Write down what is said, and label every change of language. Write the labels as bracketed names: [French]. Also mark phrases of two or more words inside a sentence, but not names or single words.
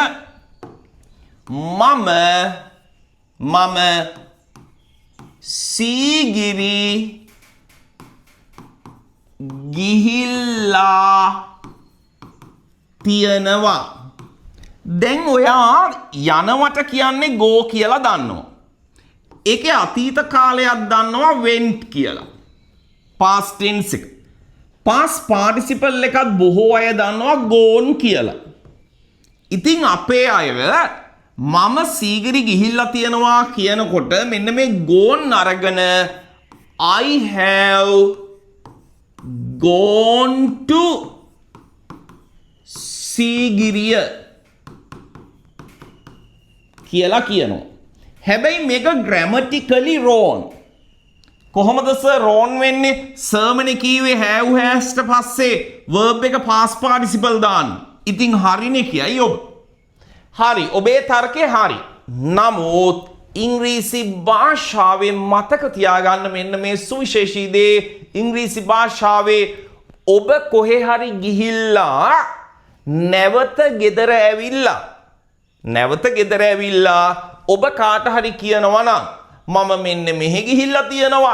[Sinhala] මම සීගිරි ගිහිල්ලා තියනවා. දැන් ඔයා යනවට කියන්නේ go කියලා දන්නවා. ඒකේ අතීත කාලයක් දන්නවා went කියලා. [English] past tense [Sinhala] එක. [English] past participle [Sinhala] එකත් බොහෝ අය දන්නවා gone කියලා. ඉතින් අපේ අය මම සීගිරි ගිහිල්ලා තියනවා කියනකොට මෙන්න මේ gone අරගෙන [English] I have gone to [Sinhala] සීගිරිය කියලා කියනවා. හැබැයි මේක [English] grammatically wrong. [Sinhala] කොහොමද සර් wrong වෙන්නේ? සර්මනේ කීවේ [English] have has [Sinhala] ට පස්සේ verb එක [English] past participle [Sinhala] දාන්න. ඉතින් හරිනේ කියයි ඔබ. හරි, ඔබේ තර්කය හරි. නමුත් ඉංග්‍රීසි භාෂාවේ මතක තියාගන්න මෙන්න මේ සුවිශේෂී දේ. ඉංග්‍රීසි භාෂාවේ ඔබ කොහේ හරි ගිහිල්ලා නැවත ගෙදර ඇවිල්ලා ඔබ කාට හරි කියනවා නම් මම මෙන්න මෙහෙ ගිහිල්ලා තියෙනවා.